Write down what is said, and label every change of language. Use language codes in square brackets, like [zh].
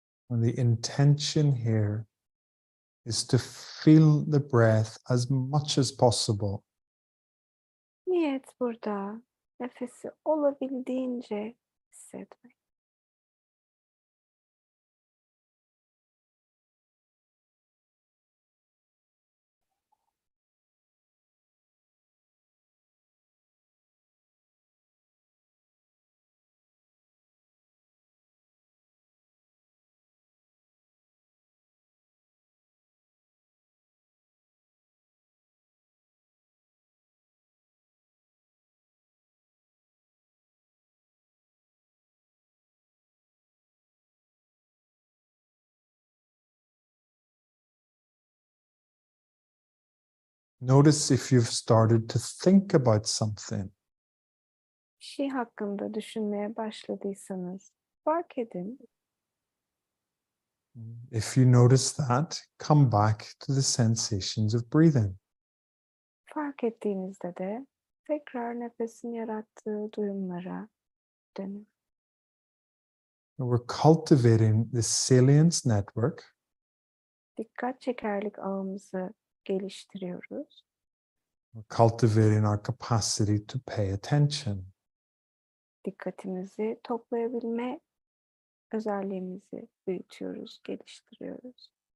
[en] And the intention here is to feel the breath as much as possible. [tr] Niyet burada nefesi olabildiğince hissetmek. [en] Notice if you've started to think about something. [tr] Bir şey hakkında düşünmeye başladıysanız fark edin. [en] If you notice that, come back to the sensations of breathing. [tr] Fark ettiğinizde de tekrar nefesin yarattığı duyumlara dönün. [en] We're cultivating the salience network [tr] Dikkat çekerlik ağımızı geliştiriyoruz. [en] We're cultivating our capacity to pay attention. [tr] Dikkatimizi toplayabilme özelliğimizi büyütüyoruz, geliştiriyoruz.